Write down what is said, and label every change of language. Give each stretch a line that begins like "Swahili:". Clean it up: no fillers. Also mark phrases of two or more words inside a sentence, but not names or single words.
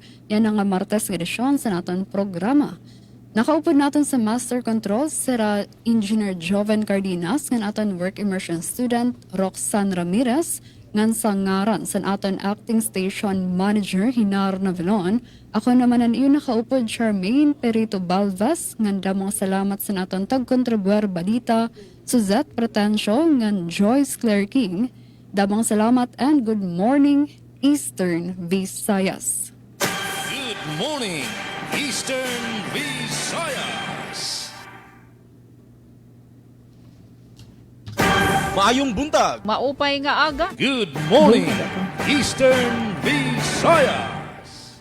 Waray: Yan ang Martes edisyon sa naton programa. Nakaupo natin sa Master Control sira Engineer Joven Cardenas ng aton Work Immersion Student Roxanne Ramirez ngan sa ngaran sa aton Acting Station Manager Hinar Navilon. Ako naman ang iyo nakaupo Charmaine Perito Balvas ngan damong salamat sa aton tagkontribuer balita Suzette Pretencio ngan Joyce Claire King. Damong salamat
English: and good morning Eastern Visayas. Good morning, Eastern Visayas.
Cebuano: Maayong buntag.
Waray: Maupay nga aga.
English: Good morning, Eastern Visayas.